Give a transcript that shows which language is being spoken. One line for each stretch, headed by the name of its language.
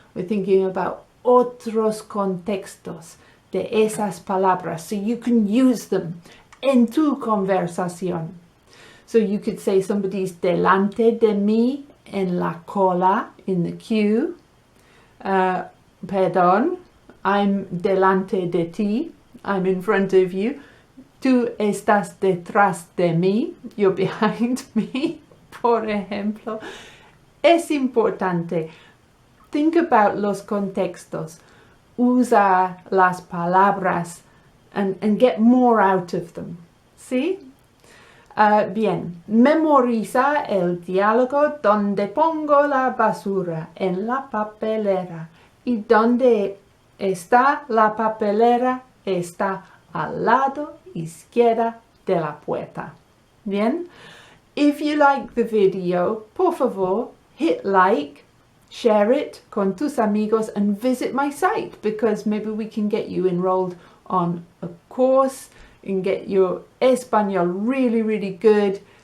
English: We're thinking about
Spanish: otros contextos de esas palabras,
English: so you can use them
Spanish: en tu conversación.
English: So you could say somebody's
Spanish: delante de mí en la cola,
English: in the queue.
Spanish: Perdón,
English: I'm
Spanish: delante de ti,
English: I'm in front of you.
Spanish: Tú estás detrás de mí,
English: you're behind me,
Spanish: por ejemplo. Es importante.
English: Think about
Spanish: los contextos. Usa las palabras
English: and get more out of them.
Spanish: ¿Sí? Bien, memoriza el diálogo donde pongo la basura en la papelera. Y donde está la papelera está al lado izquierda de la puerta. Bien?
English: If you like the video,
Spanish: por favor,
English: hit like, share it
Spanish: con tus amigos,
English: and visit my site, because maybe we can get you enrolled on a course and get your Espanol really, really good.